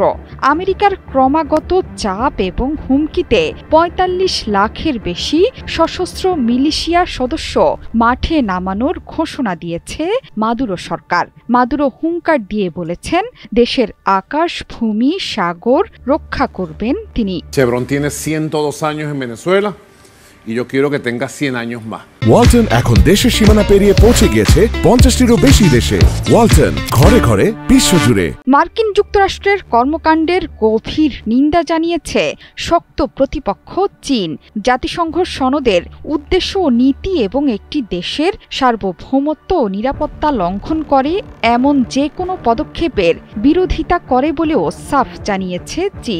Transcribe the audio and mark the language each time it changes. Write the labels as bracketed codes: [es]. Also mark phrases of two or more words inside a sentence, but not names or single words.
[bn] আমেরিকার ক্রমাগত চাপ এবং হুমকিতে ৪৫ লাখের বেশি সশস্ত্র মিলিশিয়া সদস্য মাঠে নামানোর ঘোষণা দিয়েছে মাদুরো সরকার। মাদুরো হুঙ্কার দিয়ে বলেছেন, দেশের আকাশ, ভূমি, সাগর রক্ষা করবেন তিনি। [es] Chevron tiene 102 años en Venezuela y yo quiero que tenga 100 años más. [bn] ওয়ালটন এখন দেশের সীমানা পেরিয়ে পৌঁছে গিয়েছে ৫০টিরও বেশি দেশে। ওয়ালটন, ঘরে ঘরে বিশ্বজুড়ে। মার্কিন যুক্তরাষ্ট্রের কর্মকাণ্ডের গভীর নিন্দা জানিয়েছে শক্ত প্রতিপক্ষ চীন। জাতিসংঘ সনদের উদ্দেশ্য ও নীতি এবং একটি দেশের সার্বভৌমত্ব ও নিরাপত্তা লঙ্ঘন করে এমন যে কোনো পদক্ষেপের বিরোধিতা করে বলেও সাফ জানিয়েছে চীন।